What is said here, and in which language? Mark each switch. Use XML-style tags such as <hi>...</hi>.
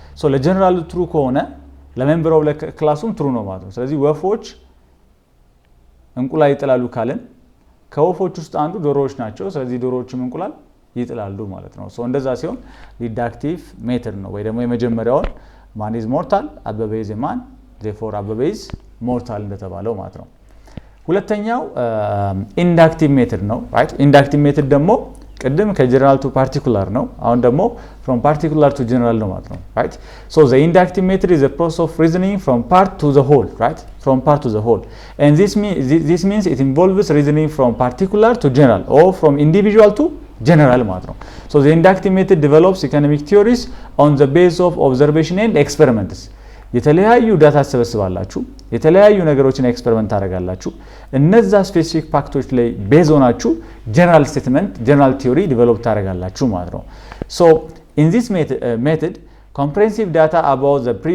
<am>so ለጀነራል ትሩ ከሆነ ለሜምበር ኦፍ ክላሱም ትሩ ነው ማለት ነው። ስለዚህ ወፎች እንቁላል ይጥላሉ ካልን ከወፎች ውስጥ አንዱ ዶሮዎች ናቸው። ስለዚህ ዶሮዎችም እንቁላል ይጥላሉ ማለት ነው። ሶ እንደዛ ሲሆን ዲዳክቲቭ ሜተድ ነው ወይ ደግሞ የመጀመሪያውን ማን ኢዝ ሞርታል አበበ ኢዝ ማን therefore አበበ ኢዝ ሞርታል እንደተባለው ማለት ነው። ሁለተኛው ኢንዳክቲቭ ሜተድ ነው right? ኢንዳክቲቭ ሜተድ ደግሞ ቅድም ከጀነራል ቱ ፓርቲኩላር ነው። አሁን ደግሞ</am> <en>from particular to general</en> <am>ነው ማለት ነው right?</am> <en>so the inductive method is a process of reasoning from part to the whole, right? from part to the whole, and this means it involves reasoning from particular to general or from individual to general ማለት ነው። so the inductive method develops economic theories on the basis of observation and experiments።</en> <am>የተለያዩ ዳታ ተሰበስባላችሁ፣ የተለያዩ ነገሮችን ኤክስፐሪመንት ታደርጋላችሁ። እነዛ ስፔሲፊክ ፋክቶች ላይ ቤዝ ሆናችሁ ጀነራል ስቴትመንት ጀነራል ቲዮሪ ዲቨሎፕ ታደርጋላችሁ ማለት ነው።</am> <en>so in this method comprehensive data about the</en>